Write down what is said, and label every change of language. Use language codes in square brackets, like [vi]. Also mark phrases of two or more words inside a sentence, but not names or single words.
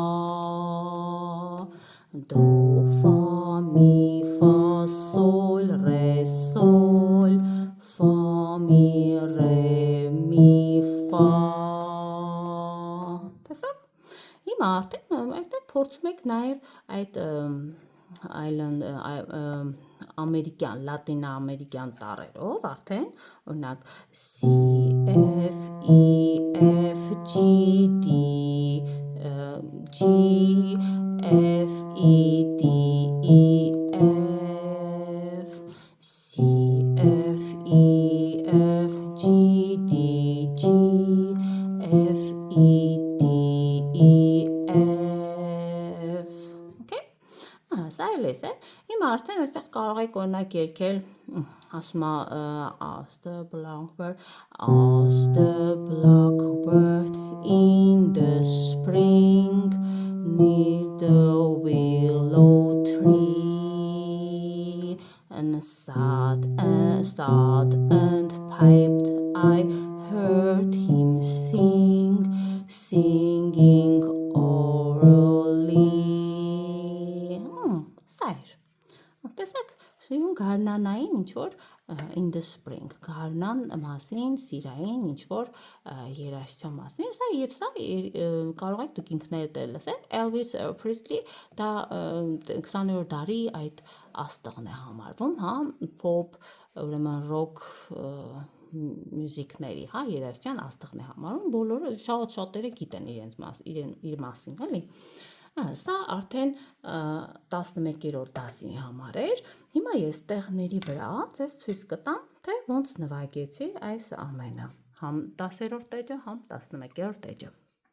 [hy] դո, ֆա, մի, ֆա, սոլ, ռե, սոլ, ֆա, մի, ռե, մի, ֆա, տեսակ, հիմա արդեն փորձում եք նաև այդ ամերիկյան, լատինաամերիկյան տառերով արդեն, օրինակ C, F, E, F, G, D, G, F, E, D, E, F, C, F, E, F, G, D, G, F, E, D, E, F, okay? Սա էլ է, հիմա արդեն այստեղ կարող եք օրինակ երգել, ասում է [en] ask the blackbird in the spring near the willow tree and sad and piped I heard him singing orally [hy] տեսեք, սիրուն գարնանային ինչ-որ [en] in the spring, [hy] գարնան մասին, սիրային ինչ-որ երաժշտության մասին, սա և սա կարող եք դուք ինքներդ էլ լսել, Elvis Presley, դա 20-րդ դարի այդ աստղն է համարվում, հա, pop, ուրեմն rock մյուզիկների, հա, երաժշտության աստղն է համարվում, բոլորը շատերը գիտեն իր մասին, էլի, սա արդեն 11-րդ դասի համար էր, հիմա ես տեղների վրա ձեզ ցույց կտամ, թե ոնց նվագեցի այս ամենը, համ 10-րդ էջը, համ 11-րդ էջը։